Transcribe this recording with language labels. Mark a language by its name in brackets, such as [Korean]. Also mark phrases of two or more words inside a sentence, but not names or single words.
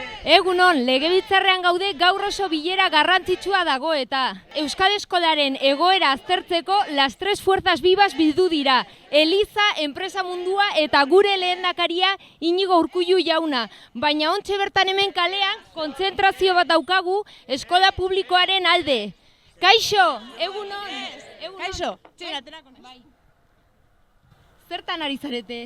[Basque] Egunon, legebiltzarrean gaude gaur oso bilera garrantzitsua dago eta Euskal Eskolaren egoera aztertzeko [Spanish] las tres fuerzas vivas [Basque] bildu dira. Eliza, enpresa mundua eta gure lehendakaria Iñigo Urkullu jauna. Baina ontxe bertan hemen kalean kontzentrazio bat daukagu eskola publikoaren alde. Kaixo, egunon. Kaixo. Bai. Zertan ari zarete?